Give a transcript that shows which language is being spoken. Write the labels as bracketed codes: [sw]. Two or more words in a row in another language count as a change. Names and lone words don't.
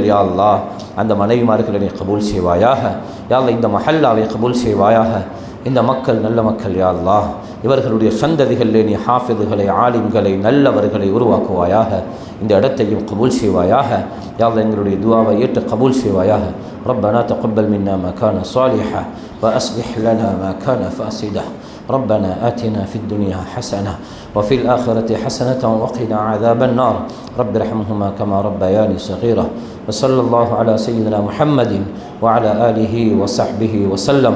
[ar] يا الله, [ta] அந்த மனைவிமார்களை நீ கபூல் செய்வாயாக. [ar] يا الله, [ta] இந்த மஹல்லாவை கபூல் செய்வாயாக. இந்த மக்கள் நல்ல மக்கள். [ar] يا الله, [ta] இவர்களுடைய சந்ததிகளிலே நீ ஹாஃபிதுகளை, ஆலிம்களை, நல்லவர்களை உருவாக்குவாயாக. இந்த இடத்தையும் கபூல் செய்வாயாக. [ar] يا الله, [ta] எங்களுடைய துஆவை ஏற்று கபூல் செய்வாயாக. [ar] ربنا تقبل منا ما كان صالحا وأصلح لنا ما كان فاسدا. ربنا آتنا في الدنيا حسنة وفي الآخرة حسنة وقنا عذاب النار. رب ارحمهما كما ربياني صغيرا. وصلى الله على سيدنا محمد وعلى آله وصحبه وسلم.